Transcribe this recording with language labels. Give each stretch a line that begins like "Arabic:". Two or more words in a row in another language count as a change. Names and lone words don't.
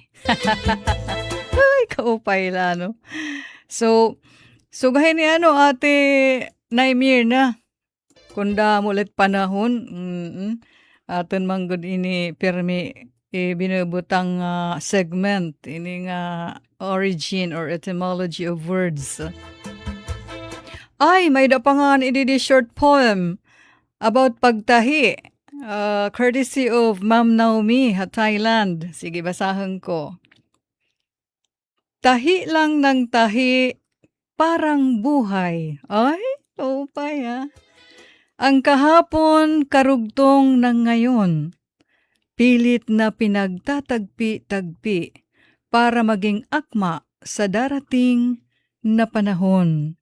Waray: Ay, kaupay la, no? So gahin ni ate Naimir na. Kunda mulit panahon, aton manggod ini permi binubutang segment, ini nga
English: origin or etymology of words.
Waray: Ay, may da pa nga di
English: short poem about
Waray: pagtahi.
English: Courtesy of Ma'am Naomi, Thailand.
Waray: Sige, basahan ko.
Filipino: Tahi lang ng tahi, parang buhay. Ay, upay Ang kahapon, karugtong ng ngayon. Pilit na pinagtatagpi-tagpi para maging akma sa darating na panahon.